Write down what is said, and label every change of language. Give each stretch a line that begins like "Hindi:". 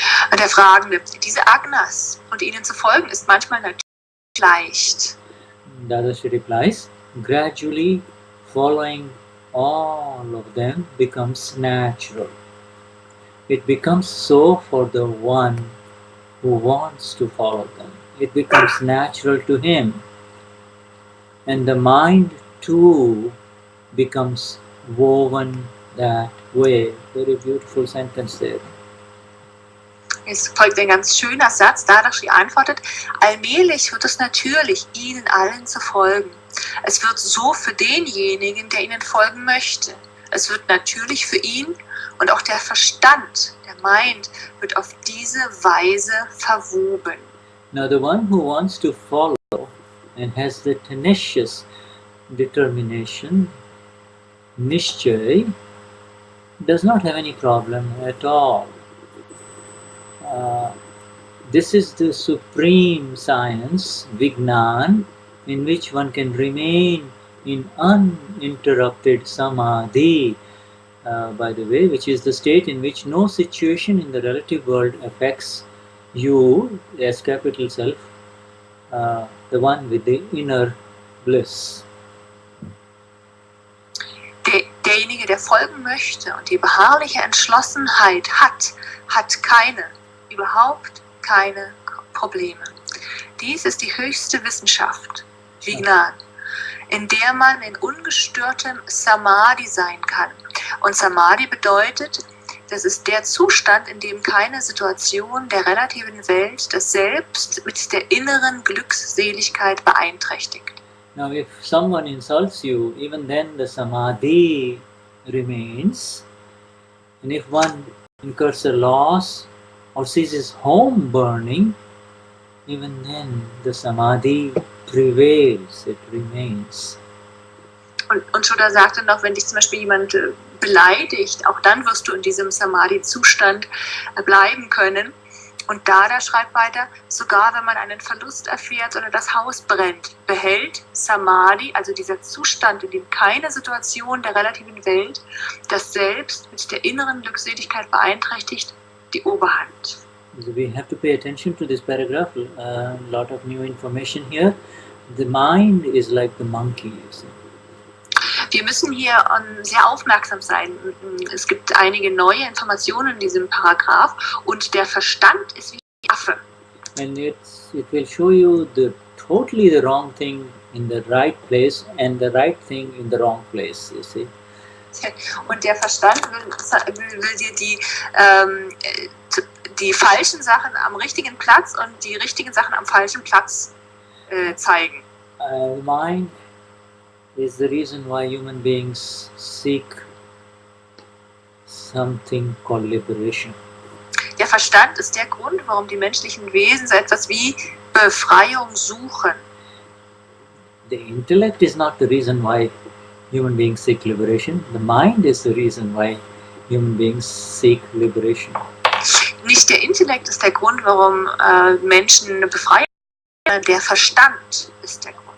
German: Und der Fragende, diese Agnas und ihnen zu folgen ist manchmal natürlich leicht.
English: Dadashri replies, gradually following all of them becomes natural. It becomes so for the one who wants to follow them. It becomes natural to him. And the mind too becomes woven that way. Very beautiful sentence there.
German: Es folgt ein ganz schöner Satz. Dadashri antwortet, allmählich wird es natürlich, ihnen allen zu folgen. Es wird so für denjenigen, der ihnen folgen möchte. Es wird natürlich für ihn und auch der Verstand, der Mind, wird auf diese Weise verwoben.
English: Now the one who wants to follow and has the tenacious determination, Nishchay, does not have any problem at all. This is the supreme science, Vignan, in which one can remain in uninterrupted samadhi, by the way, which is the state in which no situation in the relative world affects you, as capital Self, the one with the inner bliss.
German: Derjenige, der folgen möchte und die beharrliche Entschlossenheit hat überhaupt keine Probleme. Dies ist die höchste Wissenschaft, Vignan, in der man in ungestörtem Samadhi sein kann. Und Samadhi bedeutet, das ist der Zustand, in dem keine Situation der relativen Welt das Selbst mit der inneren Glückseligkeit beeinträchtigt.
English: Now if someone insults you, even then the samadhi remains. And if one incurs a loss or sees his home burning, even then the samadhi prevails, it remains.
German: Und Shuddha sagte noch, wenn dich zum Beispiel jemand beleidigt, auch dann wirst du in diesem Samadhi-Zustand bleiben können. Und Dada schreibt weiter, sogar wenn man einen Verlust erfährt oder das Haus brennt, behält Samadhi, also dieser Zustand, in dem keine Situation der relativen Welt das Selbst mit der inneren Glückseligkeit beeinträchtigt, die Oberhand.
English: So we have to pay attention to this paragraph, a lot of new information here. The mind is like the monkey, you see.
German: Wir müssen hier sehr aufmerksam sein. Es gibt einige neue Informationen in diesem Paragraph und der Verstand ist wie ein Affe.
English: And it will show you totally the wrong thing in the right place and the right thing in the wrong place, you see.
German: Und der Verstand will dir die falschen Sachen am richtigen Platz und die richtigen Sachen am falschen Platz zeigen.
English: Mind is the reason why human beings seek something called liberation.
German: Der Verstand ist der Grund, warum die menschlichen Wesen so etwas wie Befreiung suchen.
English: The intellect is not the reason why human beings seek liberation. The mind is the reason why human beings seek liberation.
German: Nicht der Intellekt ist der Grund, warum Menschen Befreiung suchen. Der Verstand ist der Grund.